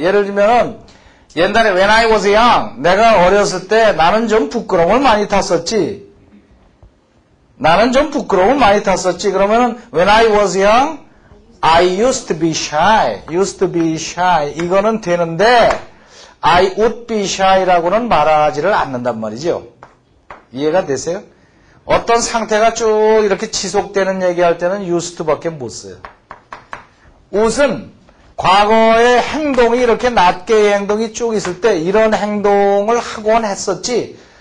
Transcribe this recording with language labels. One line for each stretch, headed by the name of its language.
Korean: 예를 들면은 옛날에
English: when I was young
Korean: 내가 어렸을 때 나는 좀 부끄러움을 많이 탔었지. 그러면은
English: when I was young I used to be shy.
Korean: 이거는 되는데
English: I would be shy
Korean: 라고는 말하지를 않는단 말이죠. 이해가 되세요? 어떤 상태가 쭉 이렇게 지속되는 얘기할 때는 used to밖에 못 써요. 웃은 과거의 행동이 이렇게 낱개의 행동이 쭉 있을 때 이런 행동을 하곤 했었지.